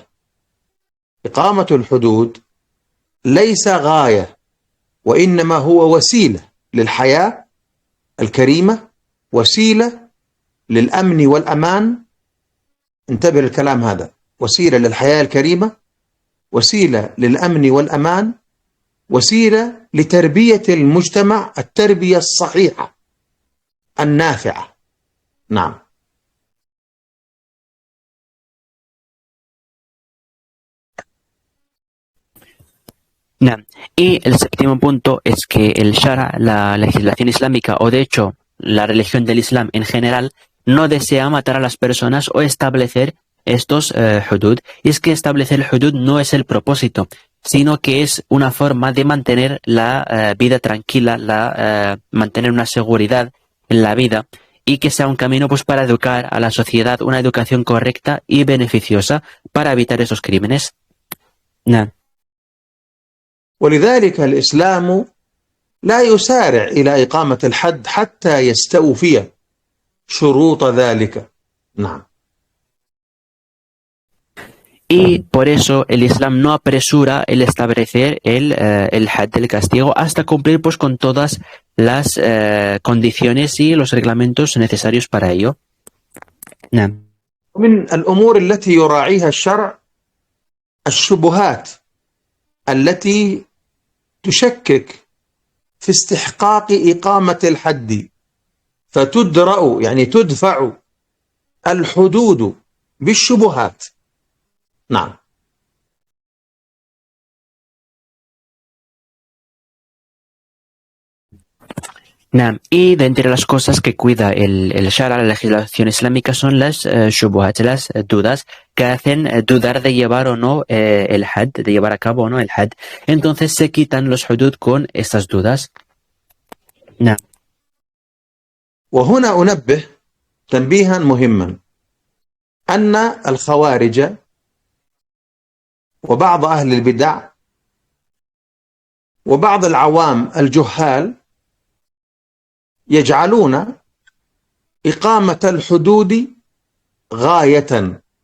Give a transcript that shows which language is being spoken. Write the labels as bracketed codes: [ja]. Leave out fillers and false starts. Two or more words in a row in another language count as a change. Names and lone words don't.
[ar] إقامة الحدود ليس غاية، وإنما هو وسيلة للحياة الكريمة، وسيلة للأمن والأمان. انتبه الكلام هذا: وسيلة للحياة الكريمة، وسيلة للأمن والأمان، وسيلة لتربية المجتمع التربية الصحيحة النافعة. نعم. [es] Y el séptimo punto es que el Shara, la legislación islámica, o de hecho la religión del Islam en general, no desea matar a las personas o establecer estos hudud. Y es que establecer el hudud no es el propósito, sino que es una forma de mantener la vida tranquila, mantener una seguridad en la vida, y que sea un camino pues para educar a la sociedad, una educación correcta y beneficiosa para evitar esos crímenes. [ar] ولذلك الإسلام لا يسارع إلى إقامة الحد حتى يستوفي شروط ذلك. نعم. [es] Y por eso el Islam no apresura el establecer el had, el castigo, hasta cumplir pues con todas las condiciones y los reglamentos necesarios para ello. [ar] من الأمور التي يراعيها الشرع الشبهات التي تشكك في استحقاق إقامة الحد، فتدرأ يعني تدفع الحدود بالشبهات. نعم. [es] Y de entre las cosas que cuida el Shara, la legislación islámica, son las shubuhat, las dudas que hacen dudar de llevar o no el had, de llevar a cabo o no el had. Entonces se quitan los hudud con estas dudas. [ar] وهنا أنبه تنبيها مهما أن الخوارج وبعض أهل البدع وبعض العوام الجهال يجعلون إقامة الحدود غاية